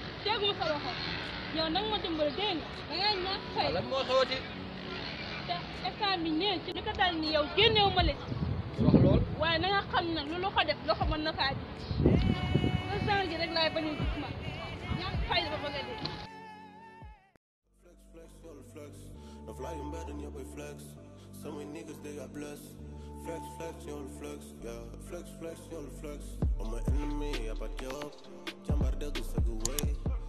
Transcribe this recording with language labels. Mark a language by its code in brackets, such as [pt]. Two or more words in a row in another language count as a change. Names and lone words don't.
[wo] teguma sa loxo yow nag ma dimbali dégg nga da ngay ñàkk fay. lan moo xewati. te instant bi nee ci li ko dal ni yow génneewu ma leen. wax lool. waaye na nga xam nag lu loxo def loxo mën na faa ji sa genre gi rek laay bañ a gis ma ñàkk fay dafa bëgg a dee. [en] No flying better than your boy flex. So many niggas they got blessed. Flex, you're the flex, yeah. Flex, you're the flex. I'm my enemy, I back you up. [wo] Jambar de go way.